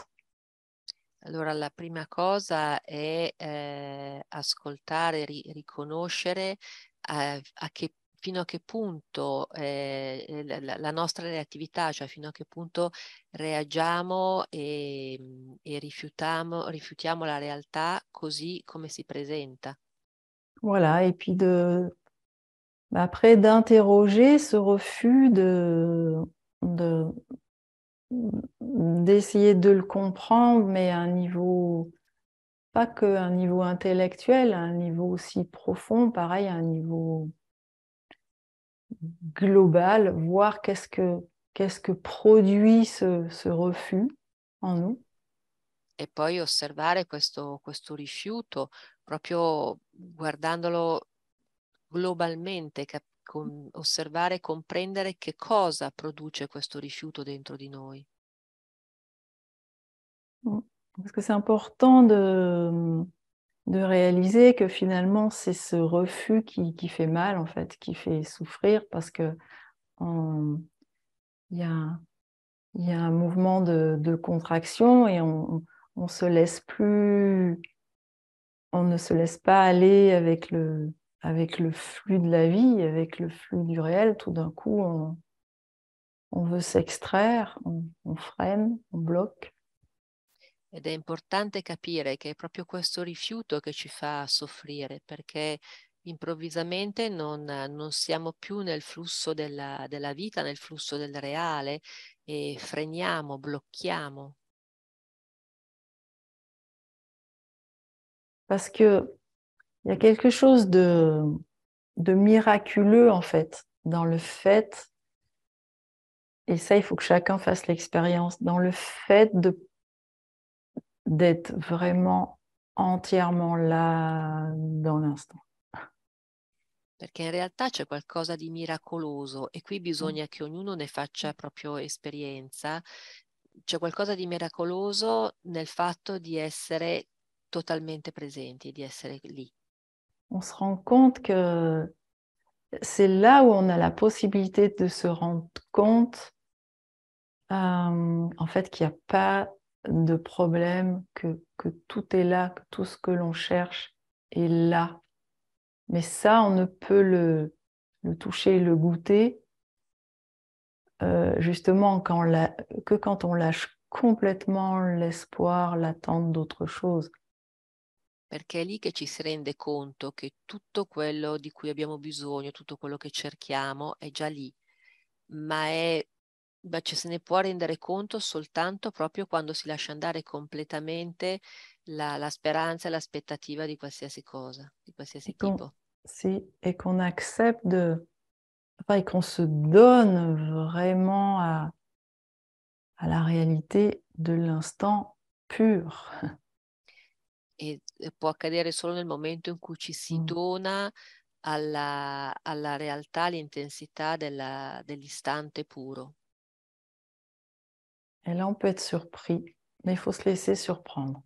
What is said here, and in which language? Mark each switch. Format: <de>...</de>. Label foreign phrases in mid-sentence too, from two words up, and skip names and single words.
<it>Allora, la prima cosa è ascoltare, riconoscere fino a che punto la nostra reattività, cioè fino a che punto reagiamo e rifiutiamo la realtà così come si presenta.</it> <fr>Voilà, et puis après d'interroger ce refus d'essayer de le comprendre, mais à un niveau, pas qu'un niveau intellectuel, à un niveau aussi profond, pareil, à un niveau global, voir qu'est-ce que produit ce refus en nous.</fr> <it>E poi osservare questo rifiuto, proprio guardandolo globalmente, osservare e comprendere che cosa produce questo rifiuto dentro di noi.</it> <fr>Parce que c'est important de réaliser que finalement, c'est ce refus qui fait mal, en fait, qui fait souffrir, parce que il y a, y a un mouvement de contraction et on se laisse plus, on ne se laisse pas aller avec le flux de la vie, avec le flux du réel. Tout d'un coup, on veut s'extraire, on freine, on bloque.</fr> <it>Ed è importante capire che è proprio questo rifiuto che ci fa soffrire, perché improvvisamente non siamo più nel flusso della vita, nel flusso del reale e freniamo, blocchiamo.</it> <fr>Parce que il y a quelque chose de miraculeux, en fait, dans le fait, et ça, il faut que chacun fasse l'expérience, dans le fait d'être vraiment entièrement là dans l'instant.</fr> <it>Perché in realtà c'è qualcosa di miracoloso e qui bisogna che ognuno ne faccia proprio esperienza. C'è qualcosa di miracoloso nel fatto di essere totalmente presenti, di essere lì.</it> <fr>On se rend compte que c'est là où on a la possibilité de se rendre compte, en fait, qu'il n'y a pas de problème, que tout est là, que tout ce que l'on cherche est là. Mais ça, on ne peut le toucher, le goûter, justement que quand on lâche complètement l'espoir, l'attente d'autre chose.</fr> <it>Perché è lì che ci si rende conto che tutto quello di cui abbiamo bisogno, tutto quello che cerchiamo è già lì, ma ci se ne può rendere conto soltanto proprio quando si lascia andare completamente la speranza e l'aspettativa di qualsiasi cosa, di qualsiasi tipo.</it> <fr>Et qu'on accepte et qu'on se donne vraiment à la réalité de l'instant pur.</fr> <it>E può accadere solo nel momento in cui ci si dona alla realtà, all'intensità dell'istante puro.</it> <fr>Et là, on peut être surpris, mais il faut se laisser surprendre.</fr>